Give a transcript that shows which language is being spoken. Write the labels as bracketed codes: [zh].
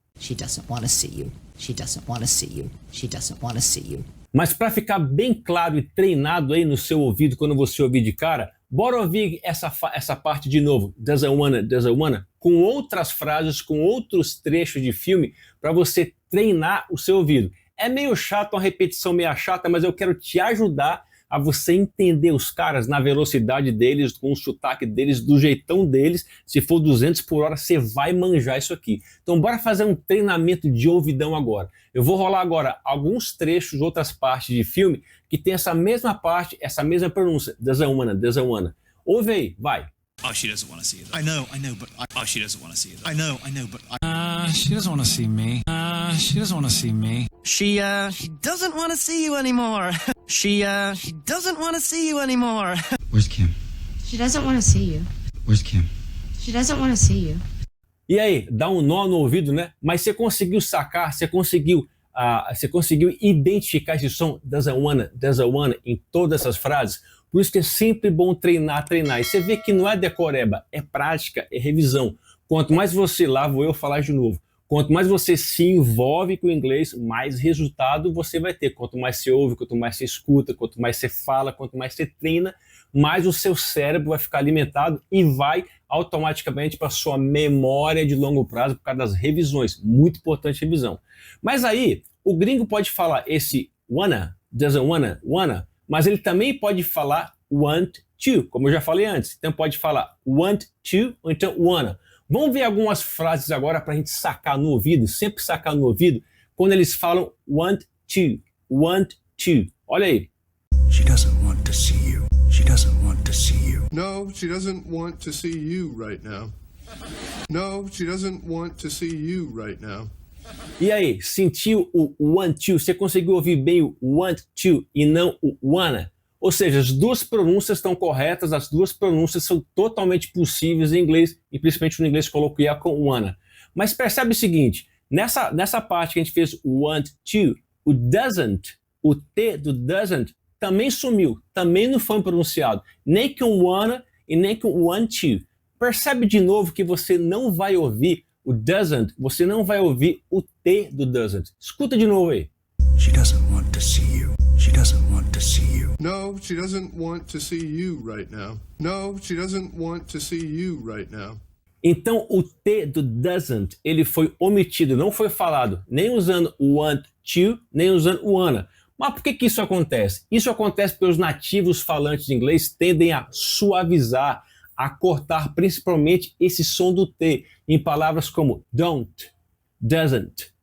[en] She doesn't want to see you. She doesn't want to see you. She doesn't want to see you. [pt] Mas para ficar bem claro e treinado aí no seu ouvido quando você ouvir de cara, bora ouvir essa parte de novo. Doesn't wanna. com outras frases, com outros trechos de filme, para você treinar o seu ouvido. É meio chato, uma repetição meio chata, mas eu quero te ajudar a você entender os caras na velocidade deles, com o sotaque deles, do jeitão deles. Se for 200 por hora, você vai manjar isso aqui. Então bora fazer um treinamento de ouvidão agora. Eu vou rolar agora alguns trechos, outras partes de filme, que tem essa mesma parte, essa mesma pronúncia. Doesn't wanna. Ouve aí, vai. [en] Oh, she doesn't want to see you. I know, but Oh, she doesn't want to see you. I know, but She doesn't want to see me. She doesn't want to see me. She doesn't want to see you anymore. She doesn't want to see you anymore. Where's Kim? She doesn't want to see you. Where's Kim? She doesn't want to see you. [pt] E aí, dá um nó no ouvido, né? Mas você conseguiu sacar, você conseguiu identificar esse som doesn't wanna em todas essas frases? Por isso que é sempre bom treinar. E você vê que não é decoreba, é prática, é revisão. Quanto mais você, lá vou eu falar de novo, quanto mais você se envolve com o inglês, mais resultado você vai ter. Quanto mais você ouve, quanto mais você escuta, quanto mais você fala, quanto mais você treina, mais o seu cérebro vai ficar alimentado e vai automaticamente para a sua memória de longo prazo por causa das revisões. Muito importante revisão. Mas aí, o gringo pode falar esse wanna, doesn't wanna, mas ele também pode falar want to, como eu já falei antes. Então pode falar want to ou então wanna. Vamos ver algumas frases agora para a gente sacar no ouvido, sempre sacar no ouvido, quando eles falam want to. Olha aí. [en] She doesn't want to see you. She doesn't want to see you. No, she doesn't want to see you right now. No, she doesn't want to see you right now. [pt] E aí, sentiu o want to? Você conseguiu ouvir bem o want to e não o wanna? Ou seja, as duas pronúncias estão corretas, as duas pronúncias são totalmente possíveis em inglês, e principalmente no inglês coloquial com wanna. Mas percebe o seguinte, nessa parte que a gente fez o want to, o doesn't, o T do doesn't, também sumiu, também não foi pronunciado, nem com wanna e nem com want to. Percebe de novo que você não vai ouvir o doesn't, você não vai ouvir o T do doesn't. Escuta de novo aí. [en] She doesn't want to see you. She doesn't want to see you. No, she doesn't want to see you right now. No, she doesn't want to see you right now. [pt] Então o T do doesn't, ele foi omitido, não foi falado, nem usando o want to, nem usando o wanna. Mas por que isso acontece? Isso acontece porque os nativos falantes de inglês tendem a suavizar, a cortar principalmente esse som do T em palavras como don't, doesn't.